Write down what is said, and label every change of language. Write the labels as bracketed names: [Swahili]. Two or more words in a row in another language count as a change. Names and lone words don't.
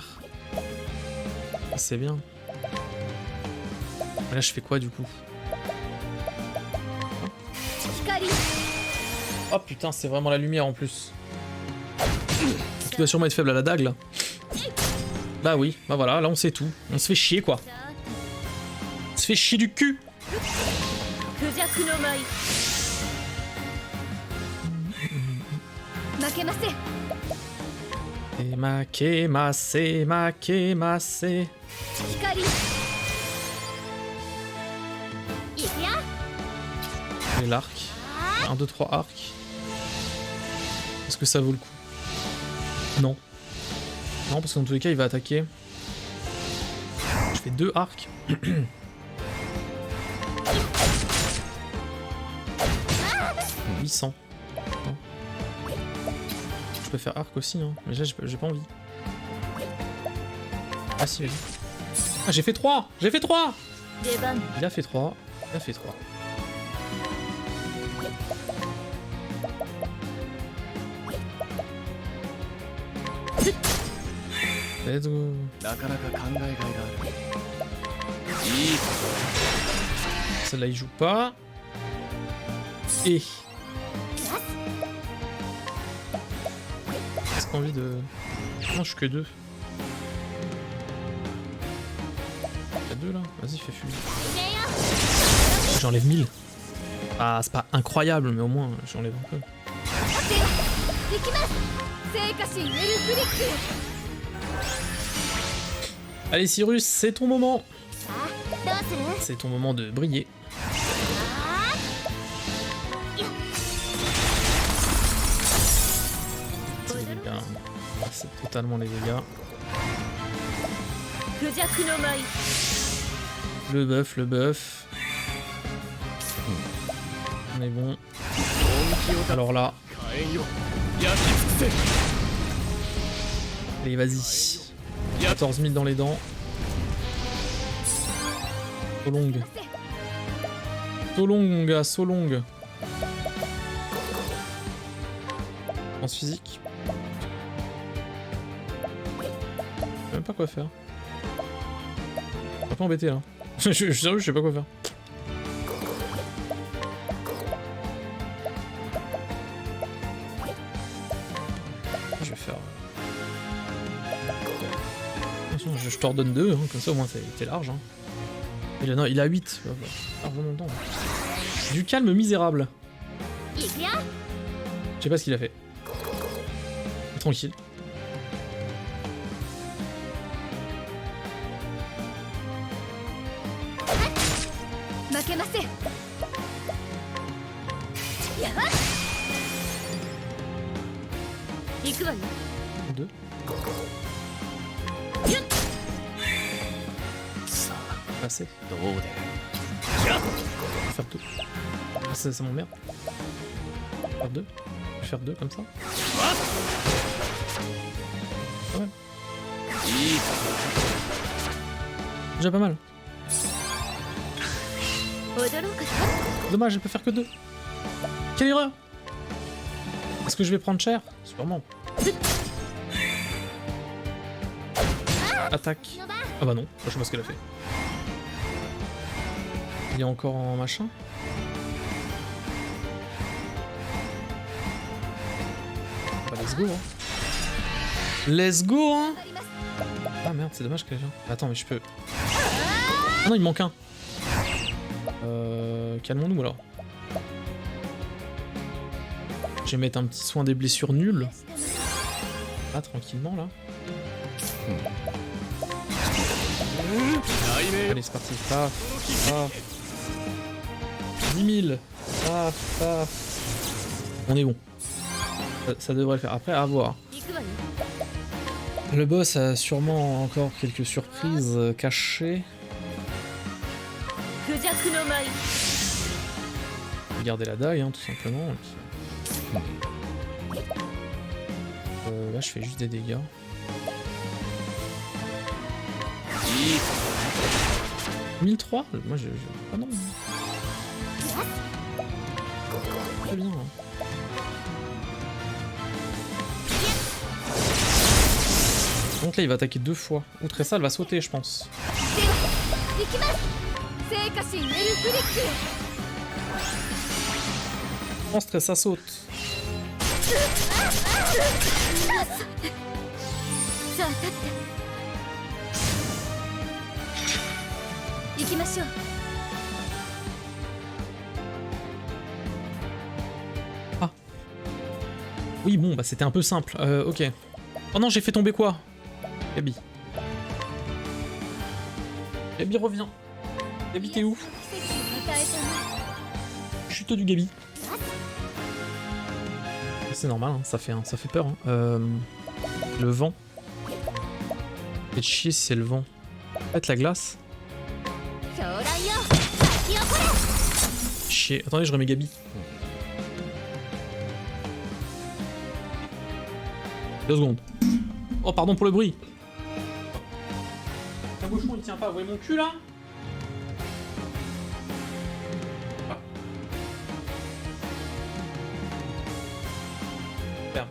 [French] C'est bien. Mais là, je fais quoi du coup? [Japanese] 光 [French] Oh putain, c'est vraiment la lumière en plus. Tu dois sûrement être faible à la dague là. Bah oui, bah voilà, là on sait tout. On se fait chier quoi. [Japanese] さ [French] On se fait chier du cul. [Japanese] あクジャクの舞負けません Makemase. 光いくよ [French] Et l'arc. 1, 2, 3 arcs. Est-ce que ça vaut le coup? Non. Non, parce que dans tous les cas, il va attaquer. Je fais 2 arcs. 800. Non. Je peux faire arc aussi, hein. Mais là, j'ai pas envie. Ah si, vas-y. Ah, j'ai fait 3! J'ai fait 3! [Japanese] 出番 [French] Il a fait 3. Il a fait 3. [English] Let's go. [Japanese] なかなか考えがいがある。いいか。 [French] Celle-là, il joue pas. Et. Est-ce qu'on a envie de. Non, je suis que 2. Y'a 2 là? Vas-y, fais fuir. J'enlève 1000. Ah, c'est pas incroyable, mais au moins j'enlève un peu. [Japanese] いきます聖火神エルフリック [French] Allez, Cyrus, c'est ton moment. [Japanese] さあどうする [French] C'est ton moment de briller. C'est les dégâts. Ah, c'est totalement les dégâts. [Japanese] クジャクの舞 [French] Le buff, le buff. On est bon. [Japanese] 本気を出 [French] Alors là, [Japanese] 火炎よ。焼き尽く [French] allez, vas-y. 14 000 dans les dents. [English] So long. So long, [French] mon gars, [English] so long. [French] Lance physique. Je sais même pas quoi faire. On va pas embêter là. je suis sérieux, je sais pas quoi faire. Je vais faire. Attention, je t'ordonne 2, hein, comme ça au moins t'es large. Hein. Non, il a 8. Ah, vraiment longtemps. Du calme misérable. [Japanese] いくよ [French] Je sais pas ce qu'il a fait. Tranquille. [Japanese] 負けませんやばっ行くわよ [French] 2. [Japanese] さあ [French] Assez. [Japanese] どうで [French] Faire 2. Ah, ça m'emmerde. Faire 2. Je vais faire 2 comme ça. Pas mal. [Japanese] いいか [French] Déjà pas mal. [Japanese] 踊ろうかしら [French] Dommage, elle peut faire que 2. Quelle erreur! Est-ce que je vais prendre cher? Sûrement. Attaque. Ah bah non, je sais pas ce qu'elle a fait. Il est encore en machin. Bah [English] let's go [French] hein. [English] Let's go hein. [French] Ah merde, c'est dommage qu'elle est là. Attends mais je peux... Ah non, il me manque un. Calmons-nous alors. Je vais mettre un petit soin des blessures nulles. Ah, tranquillement là. Allez, c'est parti. Paf, paf. 10 000. Paf, paf. On est bon. Ça devrait le faire. Après, à voir. [Japanese] 行くわよ [French] Le boss a sûrement encore quelques surprises cachées. [Japanese] クジャクの舞 [French] Regardez la dague, hein, tout simplement. Et puis... là, je fais juste des dégâts. [Japanese] いいか [French] 1003 Moi, je... Ah non. Très bien. Hein. Donc là, il va attaquer 2 fois. Outre ça, elle va sauter, je pense. [Japanese] 行きます聖火神エルフリック [French] Je pense que ça saute. [Japanese] さあ立って行きましょう [French] Oui, bon, bah c'était un peu simple. Ok. Oh non, j'ai fait tomber quoi? Gabi. Gabi, reviens. Gabi, t'es où? [Japanese] 奇跡を与えたな [French] Chute du Gabi. C'est normal, hein, ça fait peur. Hein. Le vent. Fait chier si c'est le vent. Peut-être la glace. [Japanese] 狂乱よ咲き起これ [French] Chier. Attendez, je remets Gabi. 2 secondes. Oh, pardon pour le bruit. Le bouchon il tient pas. Vous voyez mon cul là? Ferme.